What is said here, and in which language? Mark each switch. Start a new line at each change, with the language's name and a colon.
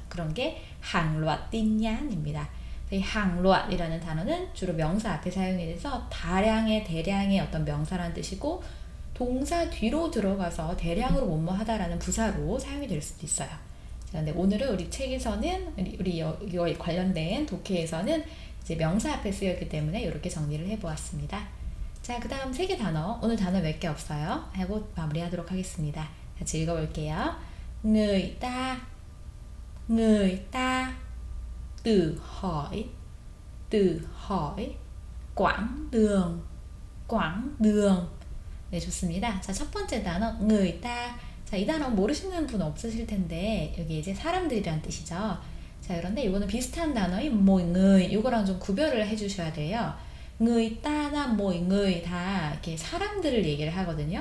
Korean: 그런 게 항로앗 띵냥입니다. 이 항로앗이라는 단어는 주로 명사 앞에 사용이 돼서 다량의, 대량의 어떤 명사라는 뜻이고 동사 뒤로 들어가서 대량으로 뭐뭐 하다라는 부사로 사용이 될 수도 있어요. 그런데 오늘은 우리 책에서는 우리 이거에 관련된 독해에서는 이제 명사 앞에 쓰였기 때문에 이렇게 정리를 해보았습니다. 자, 그 다음 3개 단어, 오늘 단어 몇 개 없어요 하고 마무리하도록 하겠습니다. 같이 읽어볼게요.
Vietnamese: người ta, người ta, tự hỏi, tự hỏi, quãng đường, quãng đường.
Korean: 네, 좋습니다. 자, 첫 번째 단어 người ta. 자, 이 단어 모르시는 분 없으실 텐데 여기 이제 사람들이란 뜻이죠. 자, 그런데 이거는 비슷한 단어인 mọi người, 이거랑 좀 구별을 해주셔야 돼요. người ta나 mọi người 다 이렇게 사람들을 얘기를 하거든요.